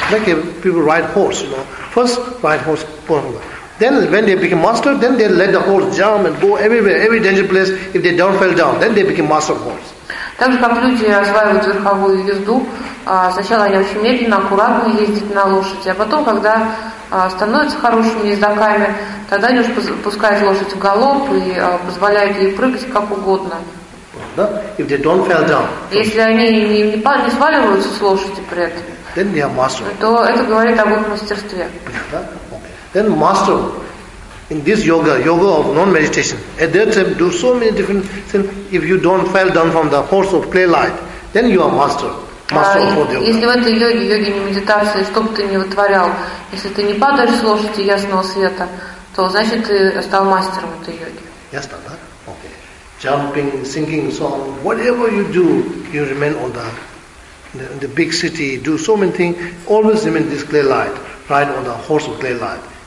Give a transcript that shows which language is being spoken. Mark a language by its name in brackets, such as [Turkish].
[English] Like people ride horse, you know. First ride horse, poor. Then when they become master, then they let the horse jump and go everywhere, every danger place. If they don't fall down, then they become master horse. [Russian] Так же, как люди осваивают верховую езду, сначала они очень медленно, аккуратно ездят на лошади, а потом, когда становятся хорошими ездоками, тогда они уже пускают лошадь в галоп и позволяют ей прыгать как угодно. [English] If they don't fall down. [Russian] Если они не сваливаются с лошади при этом, [English] then they are master. [Russian] То это говорит об их мастерстве. [English] Then master in this yoga of non-meditation, at that time do so many different things. If you don't fall down from the horse of clay light, then you are master of yoga. [Russian] Если в этой йоге не медитация, что бы ты ни вытворял, если ты не падаешь с лошади ясного света, то значит ты стал мастером этой йоги. Ясно, да? [English] Jumping, singing, so on, whatever you do, you remain on the big city, do so many things, always remain this clay light, ride on the horse of clay light.